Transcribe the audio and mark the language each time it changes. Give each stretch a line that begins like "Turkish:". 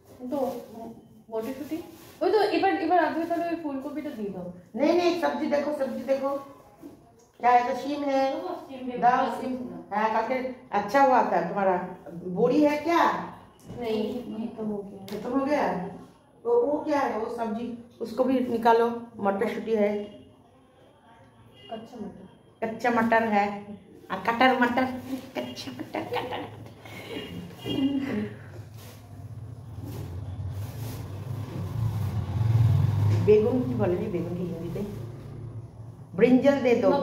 Bangla: तो মটরশুঁটি ওই তো। এবার আগে তাহলে ওই ফুলকপিটা দিয়ে দাও।
Hindi: नहीं सब्जी देखो, सब्जी देखो क्या है। तो सीम है, दाल सीम है। करके अच्छा हुआ था तुम्हारा। बोरी है क्या? नहीं, खत्म हो गया। खत्म हो गया तो वो क्या है, वो सब्जी उसको भी निकालो। मटरशुटी है, कच्चा मटर, कच्चा मटर है,
Bangla: আর কাটার মাটার কাচ্চা মাটার কাটার বেগুন কি বলে রে বেগুন কি হিন্দিতে ব্রিঞ্জল
Hindi: দে দো